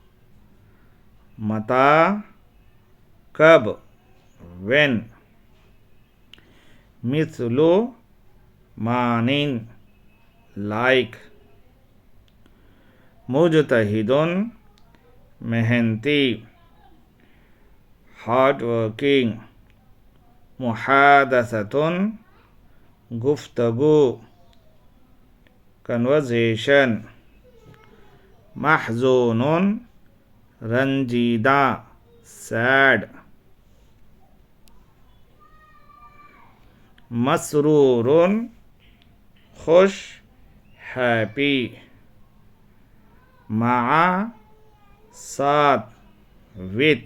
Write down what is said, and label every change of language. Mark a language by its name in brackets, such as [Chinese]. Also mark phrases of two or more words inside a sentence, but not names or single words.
[Urdu] متى کب when. مثل مانند like. مجتہد محنتی hard working. محادثۃ گفتگو conversation. محزون رنجیدہ sad. مسرور خوش happy. مع ساتھ with.